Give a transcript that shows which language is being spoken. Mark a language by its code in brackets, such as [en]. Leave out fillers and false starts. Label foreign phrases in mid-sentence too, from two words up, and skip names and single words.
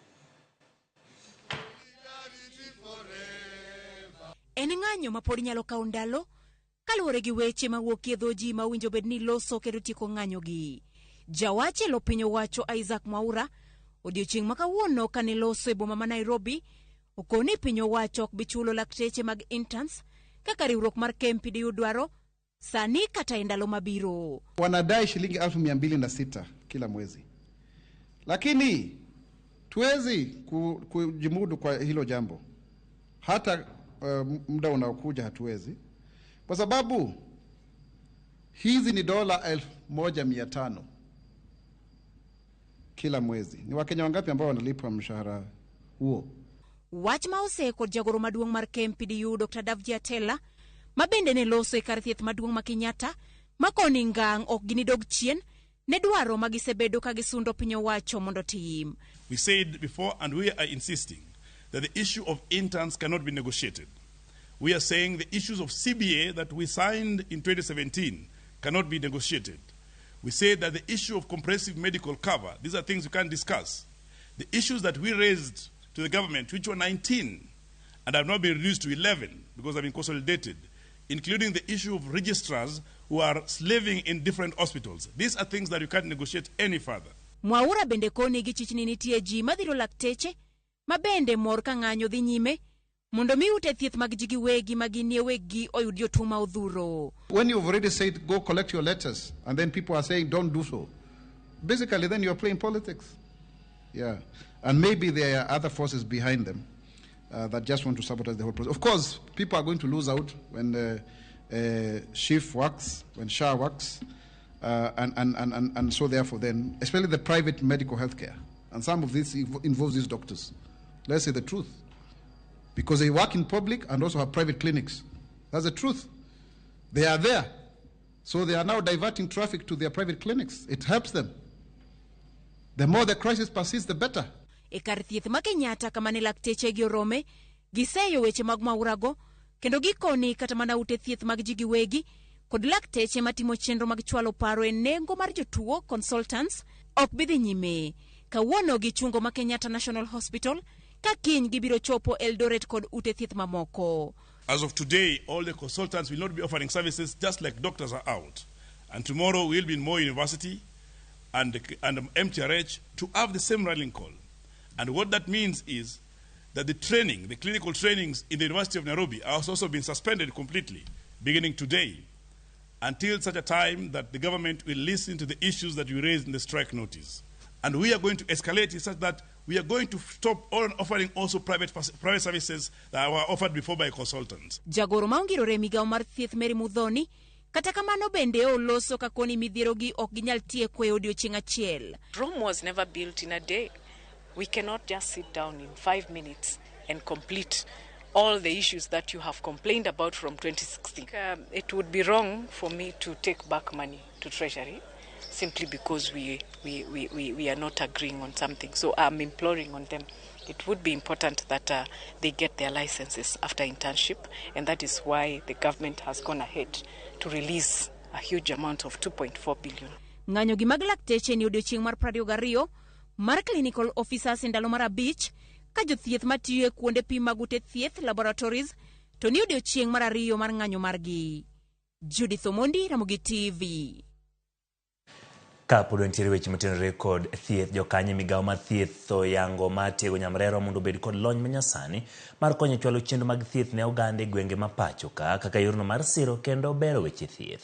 [luo] En ng'anyo ma pod nyalo kawo ndalo kaluwore gi weche mawuok e dho ji ma winjo bed ni loso kendo tieko ng'anyogi. Jawache lo piny owacho Isaac Mwaura odiochieng' ma kawuono kane loso e boma ma Nairobi okoni piny owacho ok bichulo lakteche mag interns kaka riwruok mar KMPDU dwaro sani kata e ndalo mabiro. [sw] Wanadai shilingi 206,000 kila mwezi, lakini tuwezi kujimudu kwa hilo jambo. Hata muda unaokuja hatuwezi, kwa sababu hizi ni $1,500 kila mwezi. Ni Wakenya wangapi ambao wanalipwa mshahara huo? [luo] Wach ma ose kod jagoro maduong' mar KMPDU Dr. Davji Atela mabende ne loso e kar thieth maduong' ma Kenyatta makoni ngang' ok ginidog chien ne dwaro magisebedo ka gisundo piny owacho mondo tim. [en] We said before and we are insisting that the issue of interns cannot be negotiated. We are saying the issues of CBA that we signed in 2017 cannot be negotiated. We said that the issue of comprehensive medical cover, these are things we can't discuss. The issues that we raised to the government, which were 19 and have now been reduced to 11 because they've been consolidated, including the issue of registrars who are slaving in different hospitals. These are things that you can't negotiate any further. [luo] Mwaura bende koni gi chichni nitie ji madhiro lakteche mabende mor ka ng'anyo dhi nyime mondo mi ute thieth mag ji giwegi maginie wegi oyud jotuo ma odhuro. [en] When you've already said go collect your letters and then people are saying don't do so, basically then you're playing politics. Yeah, and maybe there are other forces behind them that just want to sabotage the whole process. Of course, people are going to lose out when SHIF works, when SHA works, and so therefore then, especially the private medical healthcare, and some of this involves these doctors. Let's say the truth, because they work in public and also have private clinics. That's the truth. They are there, so they are now diverting traffic to their private clinics. It helps them. The more the crisis persists, the better. [luo] E kar thieth ma Kenyatta kama ne lakteche gi orome giseyo weche mag Mwaurago kendo gikoni kata mana ute thieth mag ji giwegi kod lakteche matimo chenro mag chwalo paro e nengo mar jotuo consultants ok bidhi nyime. Kawuono gichungo ma Kenyatta National Hospital ka kiny gibiro chopo Eldoret kod ute thieth mamoko. [en] As of today, all the consultants will not be offering services just like doctors are out. And tomorrow we'll be in Moi University and MTRH to have the same rallying call. And what that means is that the training, the clinical trainings in the University of Nairobi has also been suspended completely, beginning today, until such a time that the government will listen to the issues that we raised in the strike notice. And we are going to escalate it such that we are going to stop offering also private services that were offered before by consultants. [luo] Jagoro maongirore migao mar thieth Mary Mudhoni, kata kamano bende oloso kakoni midhierogi ok ginyal tieko e odiochieng' achiel. [en] Rome was never built in a day. We cannot just sit down in 5 minutes and complete all the issues that you have complained about from 2016. It would be wrong for me to take back money to Treasury simply because we are not agreeing on something. So I'm imploring on them. It would be important that they get their licenses after internship, and that is why the government has gone ahead to release a huge amount of 2.4 billion. [luo] Ng'anyo gi mag lakteche ni odiochieng' mar 22 mar [en] clinical officers [luo] e ndalo mar 5 ka jothieth matiyo e kuonde pim mag ute thieth laboratories to ni odiochieng' mar 2 mar ng'anyo margi. Judith Omondi, Ramogi TV. Kapod nitiere weche motenore kod thieth, jokanye migao mar thieth yango mar tiego nyamrero mondo obed kod lony manyasani mar konyo chwalo chenro mag thieth ne oganda e gwenge ma pacho kaka yorno mar siro kendo bero weche thieth.